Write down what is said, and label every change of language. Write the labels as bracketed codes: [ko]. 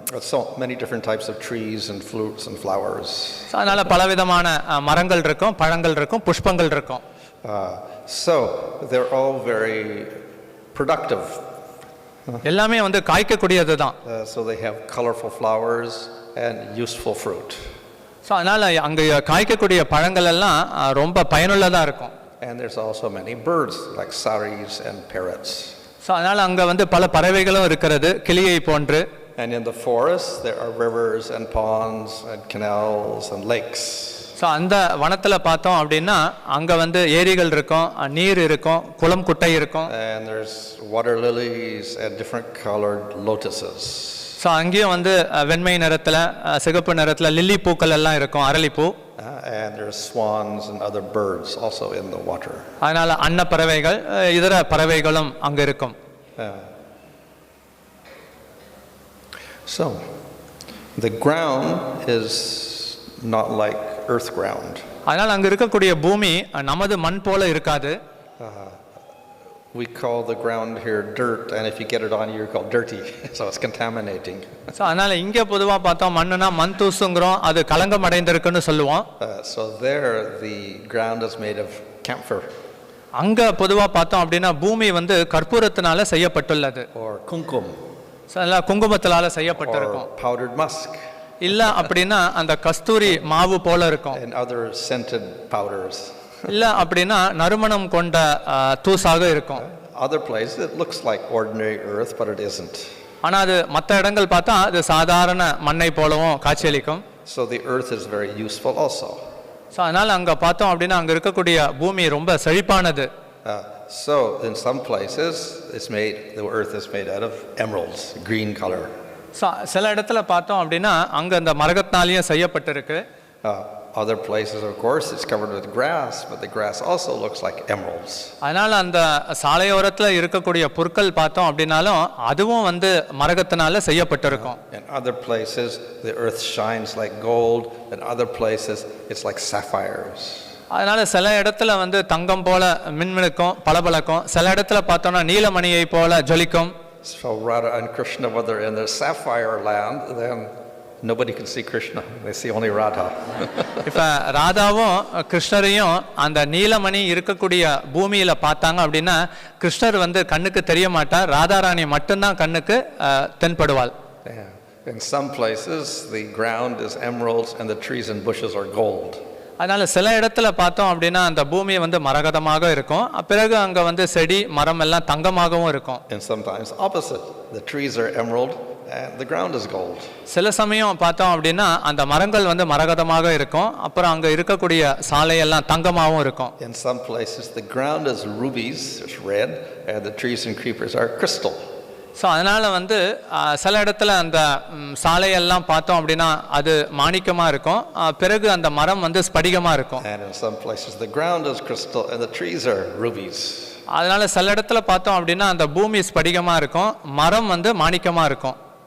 [en] So many different types of trees and fruits and flowers. [ta] So அதனால பலவிதமான மரங்கள் இருக்கும், பழங்கள் இருக்கும், புஷ்பங்கள் இருக்கும். [en] So they're all very productive. [ta] எல்லாமே காய்க்கக்கூடியது தான். [en] So they have colorful flowers and useful fruit. [ta] So அதனால அங்க காய்க்கக்கூடிய பழங்கள் எல்லாம் ரொம்ப பயனுள்ளதா இருக்கும். [en] And there's also many birds like saris and parrots. [ta] So அதனால அங்க பல பறவைகளும் இருக்கிறது, கிளியை போன்று. [en] And in the forest there are rivers and ponds and canals and lakes. [ta] So அந்த வனத்துல பார்த்தோம் அப்படின்னா அங்க ஏரிகள் இருக்கும், நீர் இருக்கும், குளம் குட்டை இருக்கும். [en] And there's water lilies and different colored lotuses. So [ta] so அங்கேயும் வந்து வெண்மை நிறத்தில் சிகப்பு நிறத்தில் லில்லி பூக்கள் எல்லாம் இருக்கும், அரளிப்பூ. [en] And there's swans and other birds also in the water. [ta] அதனால அன்னப்பறவைகள் இதர பறவைகளும் அங்கே இருக்கும். [en] So the ground is not like earth ground. [ta] அதனால் அங்கே இருக்கக்கூடிய பூமி நமது மண் போல இருக்காது. [en] We call the ground here dirt, and if you get it on you, you're called dirty, so it's contaminating. [ta] So அதனால் இங்கே பொதுவாக பார்த்தோம் மண்ணுனா மண் தூசுங்கிறோம், அது களங்கம் அடைந்திருக்குன்னு சொல்லுவோம். [en] So there the ground is made of camphor. [ta] அங்கே பொதுவாக பார்த்தோம் அப்படின்னா பூமி வந்து கற்பூரத்தினால செய்யப்பட்டுள்ளது. [en] Or kumkum. [ta] ஸோ அதெல்லாம் குங்குமத்தினால செய்யப்பட்டிருக்கும். [en] Or powdered musk. [ta] இல்லை அப்படின்னா அந்த கஸ்தூரி மாவு போல இருக்கும். [en] And other scented powders. [ta] இல்லை அப்படின்னா நறுமணம் கொண்ட தூசாக இருக்கும். [en] Other places it looks like ordinary earth, but it isn't. [ta] ஆனால் அது மற்ற இடங்கள் பார்த்தா அது சாதாரண மண்ணை போலவும் காட்சியளிக்கும். [en] So the earth is very useful also. [ta] So அதனால் அங்கே பார்த்தோம் அப்படின்னா அங்கே இருக்கக்கூடிய பூமி ரொம்ப செழிப்பானது. [en] So in some places the earth is made out of emeralds, green color. [ta] So சில இடத்துல பார்த்தோம் அப்படின்னா அங்கே அந்த மரகத்தினாலையும் செய்யப்பட்டிருக்கு. [en] Other places, of course, it's covered with grass, but the grass also looks like emeralds. [ta] அதனால அந்த சாலையோரத்தில் இருக்கக்கூடிய புற்கள் பார்த்தோம் அப்படின்னாலும் அதுவும் வந்து மரகத்தினால செய்யப்பட்டிருக்கும். [en] In other places, the earth shines like gold. In other places, it's like sapphires. [ta] அதனால சில இடத்துல வந்து தங்கம் போல மின்மினுக்கும், பளபளக்கும். சில இடத்துல பார்த்தோம்னா நீலமணியை போல ஜொலிக்கும். [en] So Radha and Krishna, when they're in their sapphire land, then nobody can see Krishna. They see only Radha. [ta] இப்போ ராதாவும் கிருஷ்ணரையும் அந்த நீலமணி இருக்கக்கூடிய பூமியில பார்த்தாங்க அப்படின்னா கிருஷ்ணர் வந்து கண்ணுக்கு தெரிய மாட்டார், ராதாராணி மட்டும்தான் கண்ணுக்கு தென்படுவாள். [en] In some places, the ground is emeralds and the trees and bushes are gold. [ta] அதனால சில இடத்துல பார்த்தோம் அப்படின்னா அந்த பூமி வந்து மரகதமாக இருக்கும், பிறகு அங்க வந்து செடி மரம் எல்லாம் தங்கமாகவும் இருக்கும். [en] And sometimes opposite, the trees are emerald and the ground is gold. [ta] சில சமயம் பார்த்தோம் அப்படின்னா அந்த மரங்கள் வந்து மரகதமாக இருக்கும், அப்புறம் அங்க இருக்கக்கூடிய சாலை எல்லாம் தங்கமாகவும் இருக்கும். [en] In some places the ground is rubies, it's red, and the trees and creepers are crystal. [ta] So அதனால வந்து சில இடத்துல அந்த சாலையெல்லாம் பார்த்தோம் அப்படின்னா அது மாணிக்கமா இருக்கும், பிறகு அந்த மரம் வந்து ஸ்படிகமா இருக்கும். [en] And in some places the ground is crystal and the trees are rubies. [ta] அதனால சில இடத்துல பார்த்தோம் அப்படின்னா அந்த பூமி ஸ்படிகமா இருக்கும், மரம் வந்து மாணிக்கமா இருக்கும்.